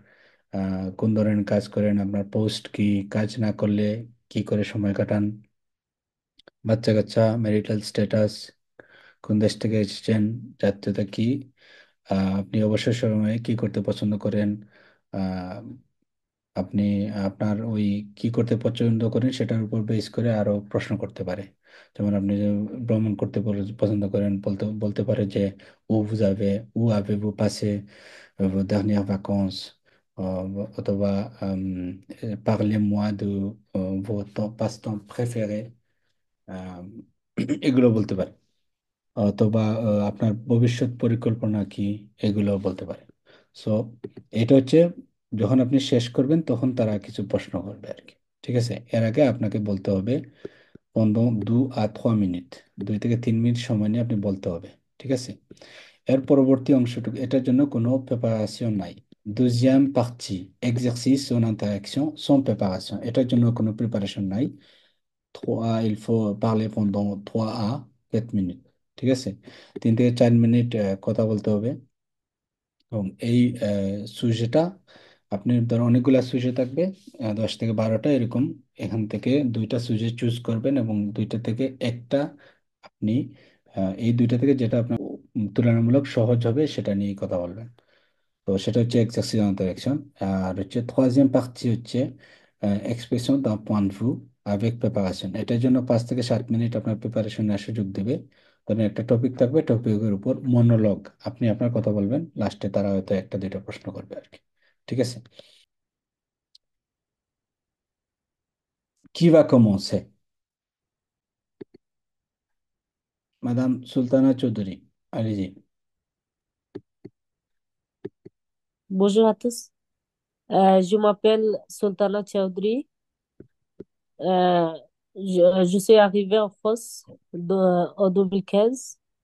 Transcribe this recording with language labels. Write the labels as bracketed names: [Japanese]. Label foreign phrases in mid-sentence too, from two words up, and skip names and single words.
[Bangla] কোন ধরনের কাজ করেন, আপনার পোস্ট কি, কাজ না করলে কি করে সময় কাটান, বাচ্চা কাচ্চা, ম্যারিটাল স্ট্যাটাস, কোন দেশ থেকে এসেছেন, জাতীয়তা কি, আপনি অবসর সময়ে কি করতে পছন্দ করেন, আহ, আপনি আপনার ওই কি করতে পছন্দ করেন সেটার উপর বেস করে আরো প্রশ্ন করতে পারে। যেমন আপনি যে ভ্রমণ করতে পছন্দ করেন, বলতে বলতে পারে যে [French] où avez-vous passé vos dernières vacances, [Bangla] অথবা [French] parlez-moi de vos passe-temps préférés, [Bangla] আহ, এগুলো বলতে পারে। অথবা আপনার ভবিষ্যৎ পরিকল্পনা কি, এগুলো বলতে পারে। সো এটা হচ্ছে যখন আপনি শেষ করবেন তখন তারা কিছু প্রশ্ন করবে আর কি। ঠিক আছে, এর আগে আপনাকে বলতে হবে [French] pendant 2 à 3 [Bangla] মিনিট, 2 থেকে 3 মিনিট সময় নিয়ে আপনি বলতে হবে। ঠিক আছে, এর পরবর্তী অংশটুকু এটার জন্য কোনো প্রেপারেশন নাই। [French] Deuxième partie, exercice en interaction sans préparation, [Bangla] এটার জন্য কোনো প্রিপারেশন নাই। 3, [French] il faut parler pendant 3 à 4 মিনিট। [Bangla] ঠিক আছে, 3 থেকে 4 মিনিট কথা বলতে হবে। এবং এই সুজেটা আপনি ধরো অনেকগুলা সুজে থাকবে, 10 থেকে 12টা এরকম, এখান থেকে 2টা সুজে চুজ করবেন এবং 2টা থেকে একটা আপনি এই 2টা থেকে যেটা আপনার তুলনামূলক সহজ হবে সেটা নিয়ে কথা বলবেন। তো সেটা হচ্ছে [French] exercice interaction. [Bangla] আর হচ্ছে [French] troisième partie [Bangla] হচ্ছে [French] expression de point vue avec préparation. [Bangla] এটার জন্য 5 থেকে 7 মিনিট আপনার প্রিপারেশন নেওয়ার সুযোগ দেবে। ধরেন একটা টপিক থাকবে, টপিকের উপর মনোলগ, আপনি আপনার কথা বলবেন, লাস্টে তারা হয়তো 1টা 2টা প্রশ্ন করবে আর কি। ঠিক আছে, কি [French] va commencer? Madame Sultana Chaudhry, allez-y. Bonjour à tous. Je m'appelle Sultana Chaudhry. Euh, je suis arrivée en France en 2015.